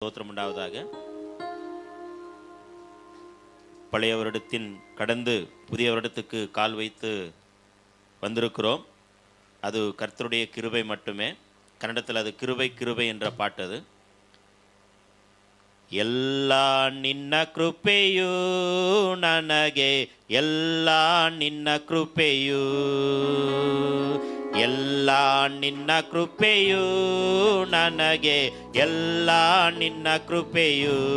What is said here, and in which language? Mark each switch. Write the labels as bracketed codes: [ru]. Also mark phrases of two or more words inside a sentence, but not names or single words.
[ta] ஸ்தோத்திரம் உண்டாவதாக. பழைய வருடத்தின் கடந்து புதிய வருடத்துக்கு கால் வைத்து வந்திருக்கிறோம். அது கர்த்தருடைய கிருபை மட்டுமே. கன்னடத்தில் அது கிருபை கிருபை என்ற பாட்டு. [kn] அது ಎಲ್ಲ ನಿನ್ನ ಕೃಪೆಯು ನನಗೆ, ಎಲ್ಲ ನಿನ್ನ ಕೃಪೆಯು, ಎಲ್ಲ ನಿನ್ನ ಕೃಪೆಯು ನನಗೆ, ಎಲ್ಲ ನಿನ್ನ ಕೃಪೆಯು.